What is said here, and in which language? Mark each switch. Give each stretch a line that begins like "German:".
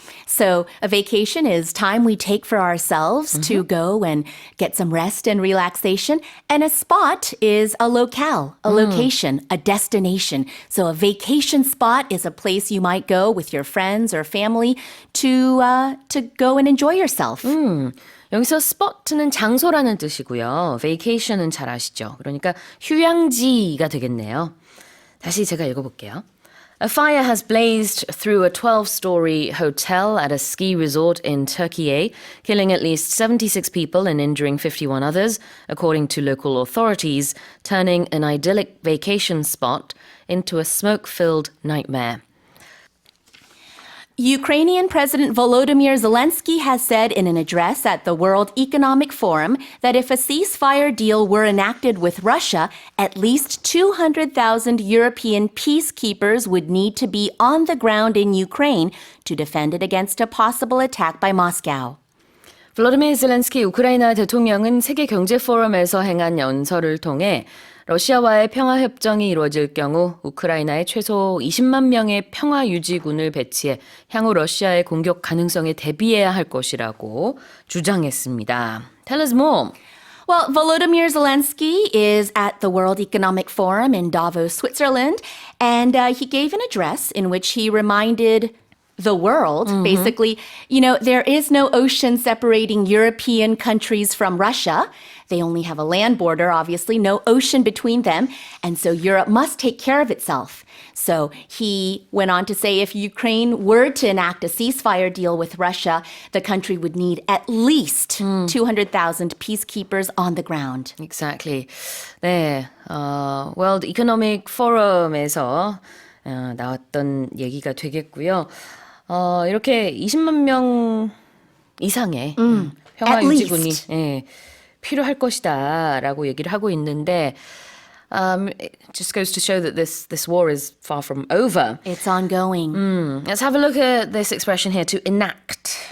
English: So a vacation is time we take for ourselves to go and get some rest and relaxation. And a spot is a locale, a location, a destination. So a vacation spot is a place you might go with your friends or family to go and enjoy yourself.
Korean: 여기서 spot는 장소라는 뜻이고요. vacation은 잘 아시죠? 그러니까 휴양지가 되겠네요. 다시 제가 읽어볼게요.
English: A fire has blazed through a 12-story hotel at a ski resort in Turkey, killing at least 76 people and injuring 51 others, according to local authorities, turning an idyllic vacation spot into a smoke-filled nightmare. Ukrainian President Volodymyr Zelensky has said in an address at the World Economic Forum that if a ceasefire deal were enacted with Russia, at least 200,000 European peacekeepers would need to be on the ground in Ukraine to defend it against a possible attack by Moscow.
Korean: 블라디미르 젤렌스키 우크라이나 대통령은 세계 경제 포럼에서 행한 연설을 통해 러시아와의 평화 협정이 이루어질 경우 우크라이나에 최소 20만 명의 평화 유지군을 배치해 향후 러시아의 공격 가능성에 대비해야 할 것이라고 주장했습니다.
English: Tell us more. Well, Volodymyr Zelensky is at the World Economic Forum in Davos, Switzerland, and he gave an address in which he reminded the world, basically, there is no ocean separating European countries from Russia. They only have a land border, obviously, no ocean between them. And so Europe must take care of itself. So he went on to say if Ukraine were to enact a ceasefire deal with Russia, the country would need at least 200,000 peacekeepers on the ground. Exactly.
Korean: 네, World Economic Forum에서 나왔던 얘기가 되겠고요. 이렇게 20만 명 이상의 평화 유지군이 필요할 것이다라고 얘기를 하고 있는데
English: it just goes to show that this war is far from over. It's ongoing. Let's have a look at this expression here, to enact.